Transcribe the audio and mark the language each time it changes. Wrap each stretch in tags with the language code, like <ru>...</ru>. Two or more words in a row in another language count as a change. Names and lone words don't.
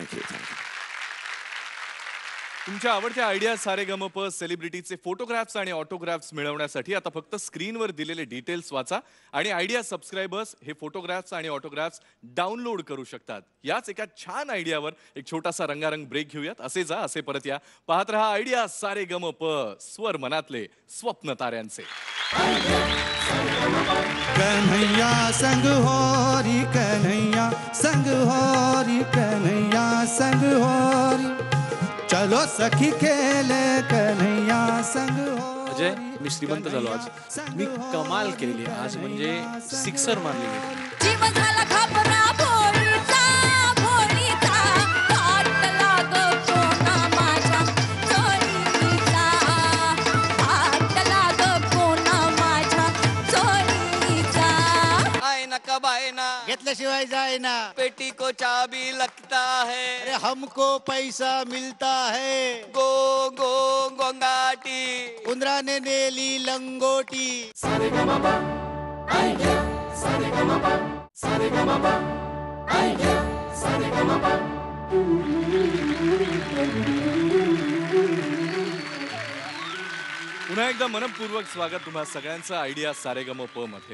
<mr>तुमच्या आवडत्या आयडिया सारेगमप सेलिब्रिटीचे फोटोग्राफ्स आणि ऑटोग्राफ्स मिळवण्यासाठी आता फक्त स्क्रीनवर दिलेले डिटेल्स वाचा आणि आयडिया सबस्क्रायबर्स हे फोटोग्राफ्स आणि ऑटोग्राफ्स डाउनलोड करू शकतात. याच एका छान आयडियावर एक छोटासा रंगारंग ब्रेक घेऊयात. असे जा, असे परत या. पाहत रहा आयडिया सारेगमप, स्वर मनातले, स्वप्न ताऱ्यांचे.</mr> <hi>कन्हैया संग होरी, कन्हैया संग होरी, कन्हैया संग होरी, चलो सखी खेले कन्हैया संग होरी.</hi> <mr>अजय, मी श्रीमंत झालो आज. मी कमाल केली आज, म्हणजे सिक्सर मारली. जीव झाला घाबरा भोळीचा, भोळीचा, हात लाग कोणा माझ्या चोळीचा, हात लाग कोणा माझ्या चोळीचा. आय ना कब आए ना, घेतल्याशिवाय जाय ना,</mr> <hi>पेटी को चाबी लगता है, अरे हमको पैसा मिलता है,</hi> <mr>गो गो गोंगाटी. उंदराने नेली लंगोटी. सारेगमप आयडिया सारेगमप सारेगमप आयडिया सारेगमप. पुन्हा एकदा मनपूर्वक स्वागत तुम्हा सगळ्यांचं आयडिया सारेगमप मध्ये.</mr>